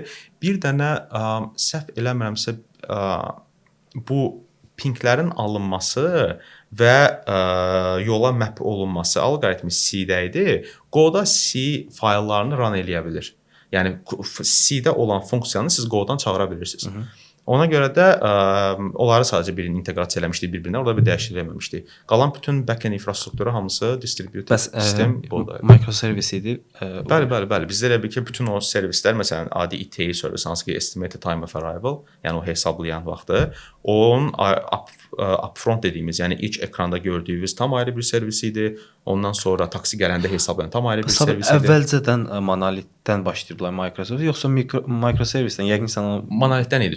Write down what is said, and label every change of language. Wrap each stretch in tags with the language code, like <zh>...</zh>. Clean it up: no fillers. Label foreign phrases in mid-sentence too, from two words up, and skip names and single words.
<az>Bir dənə səhv eləmirəmsə bu pinglərin alınması və yola map olunması alqoritmi C-də idi. Go-da C fayllarını run eləyə bilir. Yəni C-də olan funksiyanı siz Go-dan çağıra bilirsiniz. Ona görə də onları sadəcə birini inteqrasiya eləmişdik bir-birinə, orada bir dəyişiklik eləməmişdik. Qalan bütün back-end infrastrukturu hamısı distributed sistem Go-da. Microservice idi. Bəli. Bizdə elə bir ki, bütün o servislər, məsələn, adi ETA servis, hansı ki</az> <en>estimated time of arrival,</en> <az>yəni o hesablayan vaxtı, onun upfront dediyimiz, yəni ilk ekranda gördüyünüz tam ayrı bir servis idi. Ondan sonra taksi gələndə hesablayan tam ayrı bir servis idi. Əvvəlcədən monolitdən başlayırdılar Microsoft, yoxsa microservisdən? Yəqin sən monolitdən idi.</az>